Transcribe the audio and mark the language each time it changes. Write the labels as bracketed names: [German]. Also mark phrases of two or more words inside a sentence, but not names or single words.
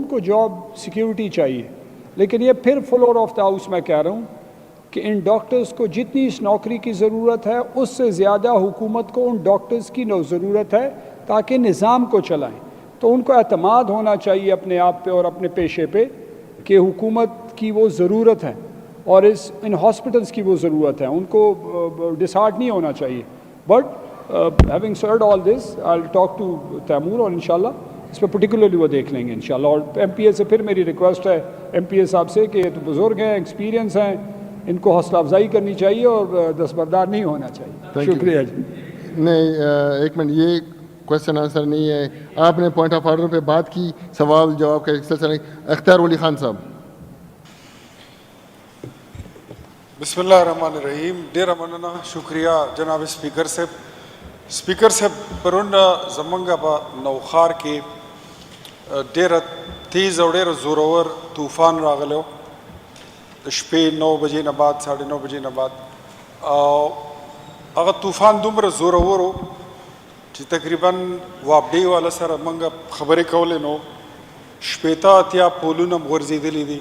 [Urdu] ان کو جاب سیکیورٹی چاہیے, لیکن یہ پھر [English] floor of the house [Urdu] میں کہہ رہا ہوں کہ ان ڈاکٹرز کو جتنی اس نوکری کی ضرورت ہے اس سے زیادہ حکومت کو ان ڈاکٹرز کی ضرورت ہے تاکہ نظام کو چلائیں. تو ان کو اعتماد ہونا چاہیے اپنے آپ پہ اور اپنے پیشے پہ کہ حکومت کی وہ ضرورت ہے اور ان ہاسپٹلس کی وہ ضرورت ہے. ان کو ڈسہارٹ نہیں ہونا چاہیے. [English] But having heard all this I will talk to Taimur [Urdu] اور انشاءاللہ اس پہ پرٹیکولرلی وہ دیکھ لیں گے انشاءاللہ. اور ایم پی اے سے پھر میری ریکویسٹ ہے ایم پی اے صاحب سے کہ یہ تو بزرگ ہیں, ایکسپیرینس ہیں, ان کو حوصلہ افزائی کرنی چاہیے اور دستبردار نہیں ہونا چاہیے. شکریہ جی. نہیں ایک منٹ, یہ [English] question answer [Urdu] نہیں ہے. آپ نے [English] point of order [Urdu] پہ بات کی, سوال جواب کا ایک سلسلہ نہیں. اختیار ولی خان صاحب. [Arabic] بسم اللہ الرحمن الرحیم. [Pashto] ډیره مننه, شکریہ جناب سپیکر صاحب. سپیکر صاحب پرون زمونږ په نوخار کې ډیره تیز او ډیره زورور طوفان راغلی و د شپې 9 بجې نه بعد 9:30 بجې نه بعد. او هغه طوفان دومره زورور و چې تقریبا وابډې والا سره موږ خبرې کولې نو 80 پولونه غورځېدلي دي.